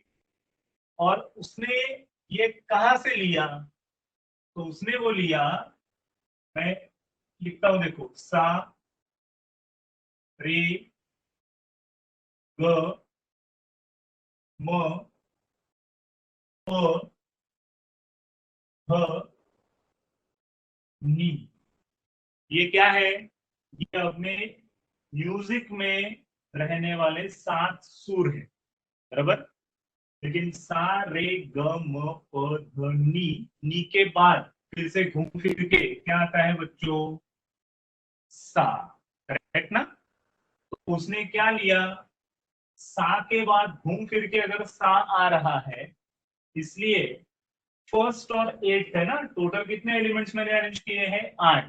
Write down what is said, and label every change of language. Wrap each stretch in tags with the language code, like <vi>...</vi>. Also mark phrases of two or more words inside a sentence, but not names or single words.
<hi>और उसने ये कहां से लिया, तो उसने वो लिया, मैं लिखता हूं देखो, सा रे ग म प ध नी। ये क्या है, ये अपने म्यूजिक में रहने वाले 7 सुर हैं, बराबर। लेकिन सा रे ग म प ध नी, नी के बाद फिर से घूम फिर के क्या आता है बच्चों, सा, करेक्ट ना। तो उसने क्या लिया, सा के बाद घूम फिर के अगर सा आ रहा है, इसलिए फर्स्ट और एट है ना, टोटल कितने एलिमेंट्स मैंने अरेंज किए हैं, 8।</hi>